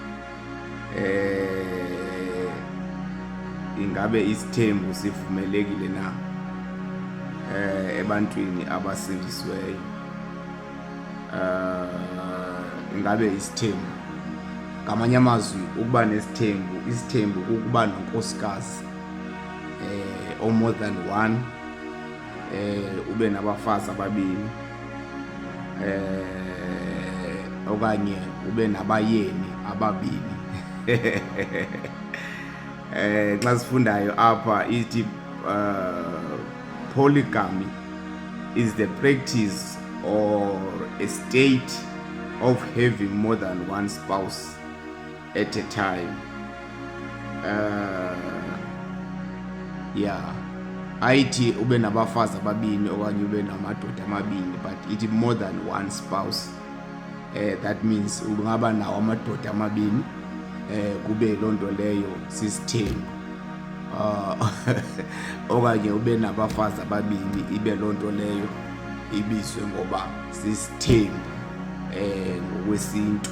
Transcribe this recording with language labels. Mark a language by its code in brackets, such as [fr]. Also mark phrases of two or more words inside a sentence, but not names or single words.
[xh] Ingabe isithembu sivumelekile na ebantwini abasindisiweyo. Ingabe isithembu, ngamanye amazwi, ukuba nesithembu, isithembu kukuba nonkosikazi [en] or more than one, [xh] ube nabafazi ababini, okanye ube nabayeni ababini. Xa sifundayo apha ithi [en] polygamy is the practice or a state of having more than one spouse at a time. [xh] Ayithi ube nabafazi ababini okanye ube namadoda amabini, but ithi [en] more than one spouse. That means [xh] ungaba nawo amadoda amabini, kube loo nto leyo sisithembu. Okanye ube nabafazi ababini, ibe loo nto leyo ibizwe ngoba sisithembu ngokwesintu.